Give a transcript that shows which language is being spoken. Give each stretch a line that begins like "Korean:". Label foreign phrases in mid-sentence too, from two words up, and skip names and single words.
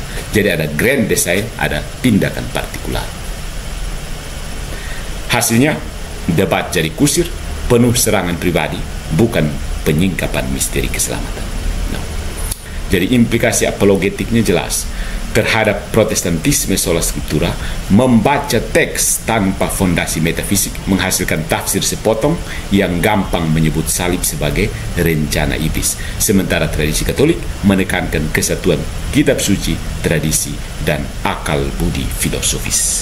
Indonesian: Jadi ada
English: grand design,
Indonesian: ada tindakan partikular. Hasilnya, debat jadi kusir, penuh serangan pribadi, bukan penyingkapan misteri keselamatan. Jadi implikasi apologetiknya jelas. Terhadap protestantisme
Latin: sola scriptura,
Indonesian: membaca teks tanpa fondasi metafisik menghasilkan tafsir sepotong yang gampang menyebut salib sebagai rencana iblis. Sementara tradisi Katolik menekankan kesatuan kitab suci, tradisi, dan akal budi filosofis.